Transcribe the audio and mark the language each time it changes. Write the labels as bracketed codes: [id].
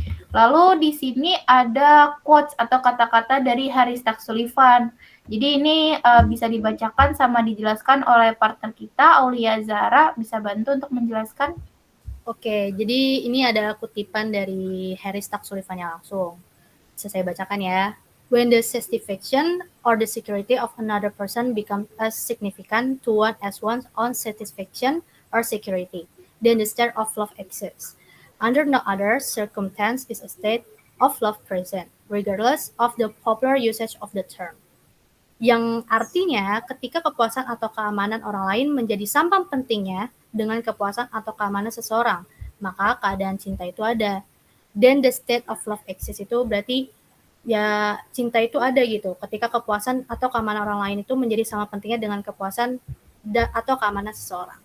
[id] Lalu di sini ada quotes atau kata-kata dari Harry Stack-Sullivan. Jadi ini bisa dibacakan sama dijelaskan oleh partner kita, Aulia Zara. Bisa bantu untuk menjelaskan? Oke, jadi ini ada kutipan dari Harry Stack-Sullivan-nya langsung. Bisa saya bacakan ya. [en] When the satisfaction or the security of another person becomes as significant to one as one's own satisfaction or security, then the state of love exists. Under no other circumstance is a state of love present, regardless of the popular usage of the term. [id] Yang artinya ketika kepuasan atau keamanan orang lain menjadi sama pentingnya dengan kepuasan atau keamanan seseorang, maka keadaan cinta itu ada. [en] Then the state of love exists [id] itu berarti ya cinta itu ada gitu. Ketika kepuasan atau keamanan orang lain itu menjadi sama pentingnya dengan kepuasan atau keamanan seseorang.